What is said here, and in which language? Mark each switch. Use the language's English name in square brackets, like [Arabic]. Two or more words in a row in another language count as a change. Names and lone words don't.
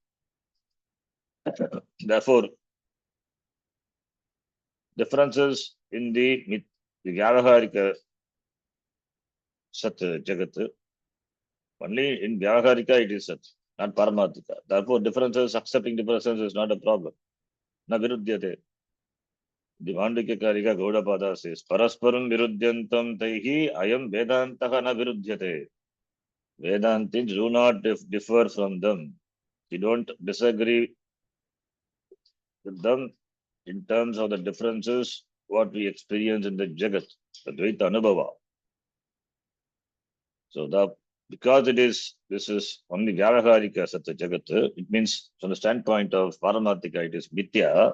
[English] Therefore, differences in the [Sanskrit] व्यावहारिक सत् जगत्, [English] only in Vyavaharika it is Sat, not Paramatika. Therefore, differences, accepting differences is not a problem. [Sanskrit] न विरुध्यते. [English] The Mandukya Gaudapada says, [Sanskrit] परस्परं विरुध्यन्ते तैः अयं वेदान्तः न विरुध्यते. [English] Vedantins do not differ from them. We don't disagree with them in terms of the differences what we experience in the Jagat, the [Sanskrit] द्वैत अनुभव. [English] So because this is only [Sanskrit] व्यावहारिक सत्य जगत्, [English] it means from the standpoint of Paramatika, it is Mithya.